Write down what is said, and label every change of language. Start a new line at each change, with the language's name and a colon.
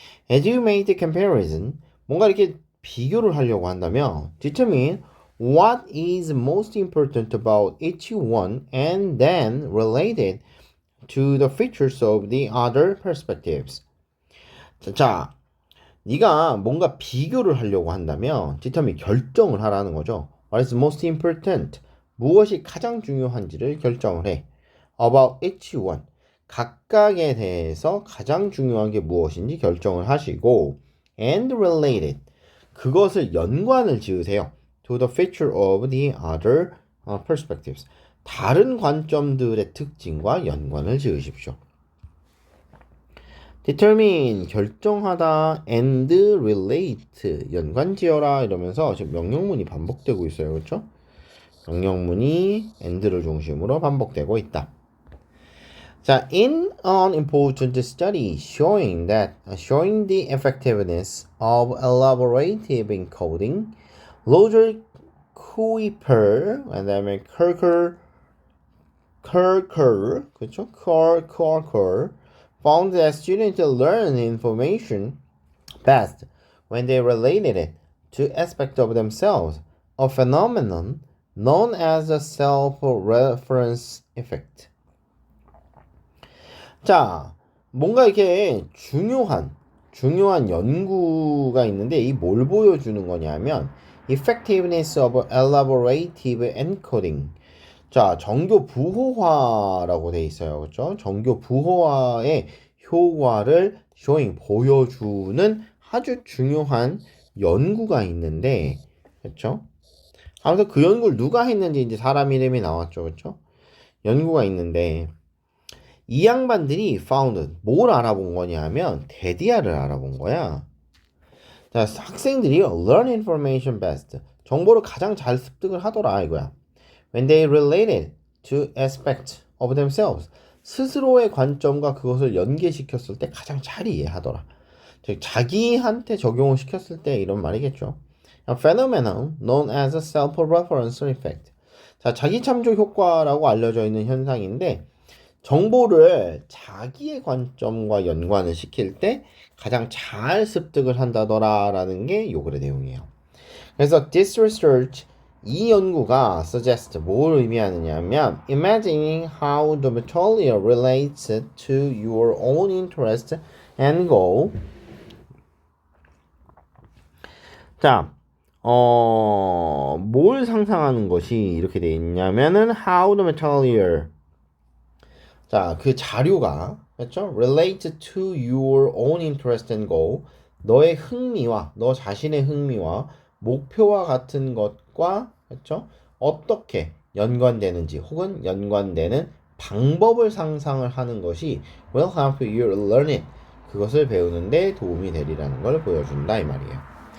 English: As you make the comparison,
Korean: 뭔가 이렇게 비교를 하려고 한다면
English: determine what is most important about each one and then relate it to the features of the other perspectives.
Korean: 자, 네가 뭔가 비교를 하려고 한다면 determine, 결정을 하라는 거죠.
English: What is most important?
Korean: 무엇이 가장 중요한지를 결정을 해.
English: About each one.
Korean: 각각에 대해서 가장 중요한 게 무엇인지 결정을 하시고
English: and relate it.
Korean: 그것을 연관을 지으세요.
English: To the feature of the other perspectives.
Korean: 다른 관점들의 특징과 연관을 지으십시오. determine, 결정하다, and relate, 연관지어라 이러면서 지금 명령문이 반복되고 있어요. 그렇죠? 명령문이 and를 중심으로 반복되고 있다.
English: 자, in an important study showing the effectiveness of elaborative encoding, Roger Kuiper, 그다음에 Kirker
Korean: Kerr, 그렇죠?
English: Kerr found that students learn information best when they related it to aspects of themselves, a phenomenon known as the self-reference effect.
Korean: 자, 뭔가 이렇게 중요한 연구가 있는데 이 뭘 보여주는 거냐면
English: effectiveness of elaborative encoding.
Korean: 자, 정교 부호화라고 돼 있어요. 그렇죠? 정교 부호화의 효과를 showing 보여주는 아주 중요한 연구가 있는데 그렇죠? 아무튼 그 연구를 누가 했는지 이제 사람 이름이 나왔죠. 그렇죠? 연구가 있는데 이 양반들이 found 뭘 알아본 거냐면 데디아를 알아본 거야.
English: 자,
Korean: 학생들이
English: learn information best.
Korean: 정보를 가장 잘 습득을 하더라 이거야.
English: When they related to aspects of themselves.
Korean: 스스로의 관점과 그것을 연계시켰을 때 가장 잘 이해하더라. 즉 자기한테 적용을 시켰을 때 이런 말이겠죠.
English: A phenomenon known as a self-reference effect.
Korean: 자, 자기 참조 효과라고 알려져 있는 현상인데 정보를 자기의 관점과 연관을 시킬 때 가장 잘 습득을 한다더라라는 게 요 글의 내용이에요. 그래서
English: this research
Korean: 이 연구가
English: suggest
Korean: 뭘 의미하느냐면
English: imagining how the material relates to your own interest and goal.
Korean: 자, 뭘 상상하는 것이 이렇게 돼 있냐면은
English: how the material
Korean: 자, 그 자료가 그렇죠?
English: relate to your own interest and goal.
Korean: 너의 흥미와 너 자신의 흥미와 목표와 같은 것과 그렇죠? 어떻게 연관되는지 혹은 연관되는 방법을 상상을 하는 것이
English: will help you learn it.
Korean: 그것을 배우는데 도움이 되리라는 걸 보여준다 이 말이에요.